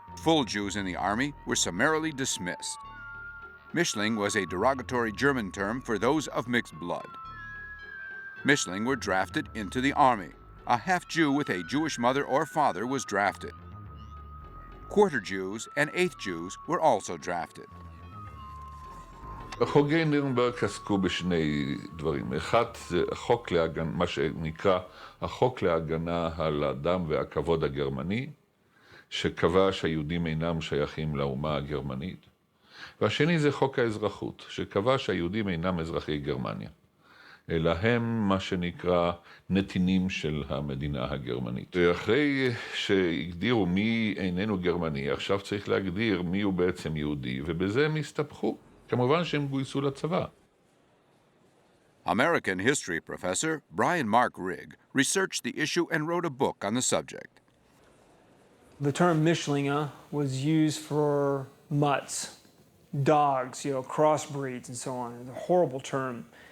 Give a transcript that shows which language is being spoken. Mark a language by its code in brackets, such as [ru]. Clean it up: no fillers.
[en] Full Jews in the army were summarily dismissed. Mischling was a derogatory German term for those of mixed blood. Mischling were drafted into the army. A half-Jew with a Jewish mother or father was drafted. Quarter Jews and eighth Jews were also drafted. [he] חוקי נירנברג עסקו בשני דברים. אחד זה החוק מה שנקרא החוק להגנה על הדם והכבוד הגרמני, שקבע שהיהודים אינם שייכים לאומה הגרמנית. והשני זה חוק האזרחות, שקבע שהיהודים אינם אזרחי גרמניה, אלא הם מה שנקרא נתינים של המדינה הגרמנית. ואחרי שהגדירו מי איננו גרמני, עכשיו צריך להגדיר מי הוא בעצם יהודי, ובזה הם הסתבכו. כמובן שהם גויסו לצבא. [en] American history professor Bryan Rigg researched the issue and wrote a book on the subject. The term Mischlinge was used for mutts, dogs, crossbreeds and so on. It's a horrible term.